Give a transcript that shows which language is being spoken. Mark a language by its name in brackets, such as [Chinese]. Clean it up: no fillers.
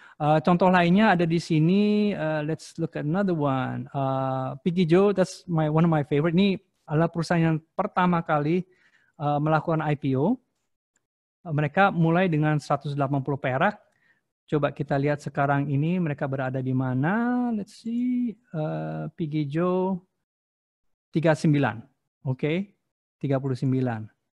[Indonesian] Contoh lainnya ada di sini. [English] Let's look at another one. Piggy Joe, that's one of my favorite. [Indonesian] Ini adalah perusahaan yang pertama kali melakukan IPO. Mereka mulai dengan 180 perak. Coba kita lihat sekarang ini mereka berada di mana. [English] Let's see. Piggy-Jo 39. Oke. 39.